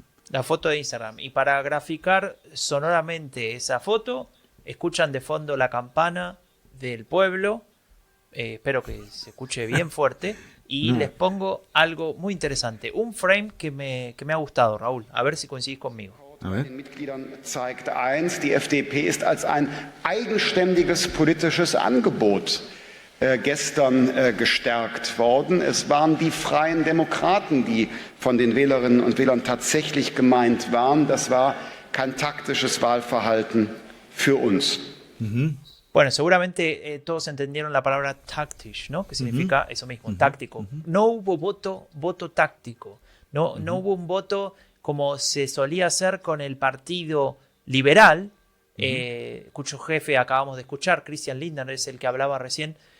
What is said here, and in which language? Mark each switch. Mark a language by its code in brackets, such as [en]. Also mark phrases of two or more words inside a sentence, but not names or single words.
[es] La foto de Instagram. Y para graficar sonoramente esa foto, escuchan de fondo la campana del pueblo. Espero que se escuche bien fuerte. Y les pongo algo muy interesante. Un frame que me ha gustado, Raúl. A ver si coincidís conmigo. [de] Den Mitgliedern zeigt eins, die FDP ist als ein eigenständiges politisches Angebot gestern gestärkt worden. Es waren die Freien Demokraten, die von den Wählerinnen und Wählern tatsächlich gemeint waren. Das war kein taktisches Wahlverhalten für uns. [es] Bueno, seguramente todos entendieron la palabra taktisch, ¿no? Que significa eso mismo, táctico. No hubo voto táctico. No hubo un voto como se solía hacer con el partido liberal, cuyo jefe acabamos de escuchar, Christian Lindner, es el que hablaba recién.